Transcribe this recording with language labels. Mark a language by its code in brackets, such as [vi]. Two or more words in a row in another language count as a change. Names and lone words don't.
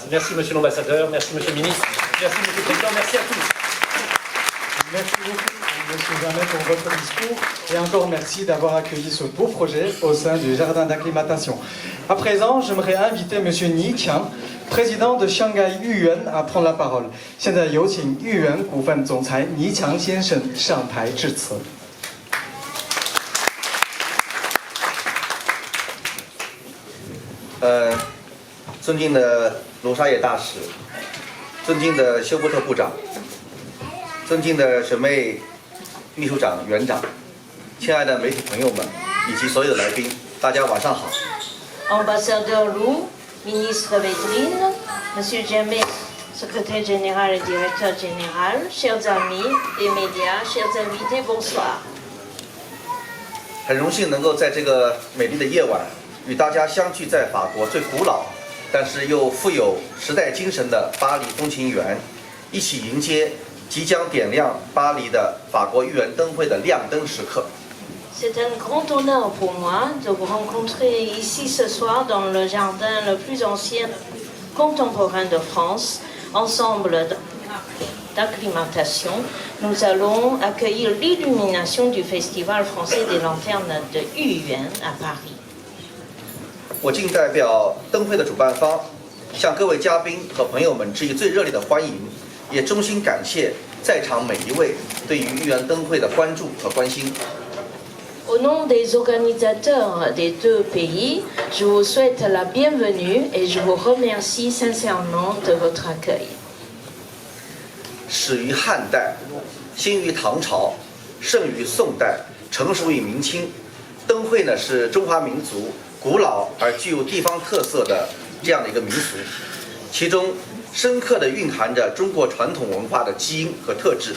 [fr] Merci, monsieur l'ambassadeur, merci, monsieur le ministre, merci, monsieur le président, merci à tous. Merci beaucoup, monsieur Jamet, pour votre discours. Et encore merci d'avoir accueilli ce beau projet au sein du jardin d'acclimatation. À présent, j'aimerais inviter monsieur Ni Qiang, président de Shanghai Yuyuan, à prendre la parole. [zh] 现在有请裕源股份总裁倪强先生上台致辞。尊敬的卢沙野大使，尊敬的休伯特部长，尊敬的沈妹秘书长、园长，亲爱的媒体朋友们以及所有的来宾，大家晚上好。 [fr] Ambassadeur Lou, ministre Védrine, Monsieur Jamet, secrétaire général et directeur général, chers amis des médias, chers invités, bonsoir. [zh] 很荣幸能够在这个美丽的夜晚，与大家相聚在法国最古老，但是又富有时代精神的巴黎风情园，一起迎接即将点亮巴黎的法国寓园灯会的亮灯时刻。 [fr] C'est un grand honneur pour moi de vous rencontrer ici ce soir dans le jardin le plus ancien contemporain de France. Ensemble d'acclimatation, nous allons accueillir l'illumination du Festival français des lanternes de Yuyuan à Paris. [zh] 我谨代表灯会的主办方，向各位嘉宾和朋友们致以最热烈的欢迎，也衷心感谢在场每一位对于寓园灯会的关注和关心。 [fr] Au nom des organisateurs des deux pays, je vous souhaite la bienvenue et je vous remercie sincèrement de votre accueil. [zh] 始于汉代，兴于唐朝，盛于宋代，成熟于明清。灯会呢是中华民族古老而具有地方特色的这样的一个民俗，其中深刻地蕴含着中国传统文化的基因和特质。